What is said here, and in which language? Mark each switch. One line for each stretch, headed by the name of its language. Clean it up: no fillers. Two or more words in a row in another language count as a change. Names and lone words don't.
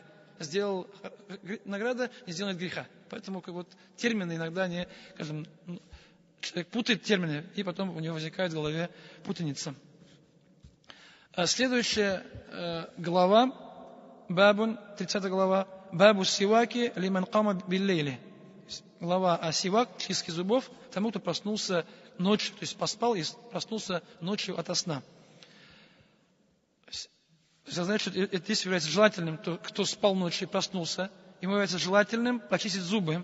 Russian: Сделал награда, не сделает греха. Поэтому термины иногда человек путает термины, и потом у него возникает в голове путаница. Следующая глава, Бабун, 30 глава,
Arabic: باب السواك لمن قام بالليل.
Russian: Глава о сивак, чистке зубов, тому, кто проснулся ночью, то есть поспал и проснулся ночью ото сна. Это значит, что это здесь является желательным, кто спал ночью и проснулся, ему является желательным почистить зубы.